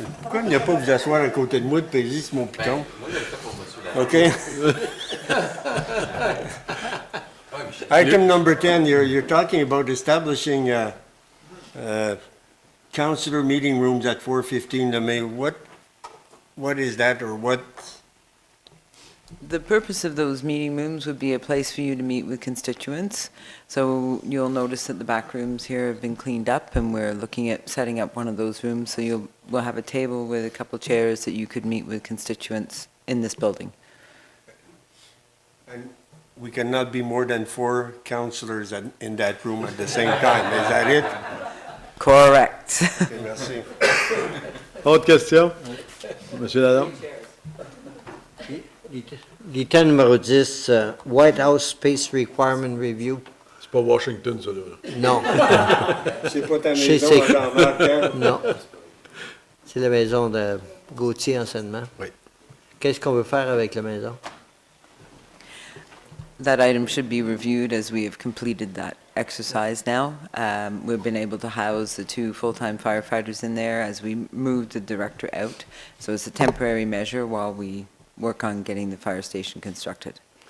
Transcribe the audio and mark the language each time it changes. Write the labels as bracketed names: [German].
[French] Pourquoi il n'y a pas vous asseoir à côté de moi de payer sur mon piton? [English] OK. Item number 10, you're talking about establishing councillor meeting rooms at 415 de May. What is that, or what? The purpose of those meeting rooms would be a place for you to meet with constituents. So you'll notice that the back rooms here have been cleaned up, and we're looking at setting up one of those rooms. So we'll have a table with a couple chairs that you could meet with constituents in this building. And we cannot be more than 4 councillors in that room at the same time. Is that it? Correct. Okay, [French] merci. Autre question? Monsieur Lalonde? L'item numéro 10, [English] White House Space Requirement Review. [French] C'est pas Washington, ça, là. Non. C'est pas ta Chez- maison à Jean-Marc, hein? Non. C'est la maison de Gauthier Enseignement. Oui. Qu'est-ce qu'on veut faire avec la maison? [English] That item should be reviewed as we have completed that exercise now. We've been able to house the 2 full-time firefighters in there as we move the director out. So it's a temporary measure while we work on getting the fire station constructed.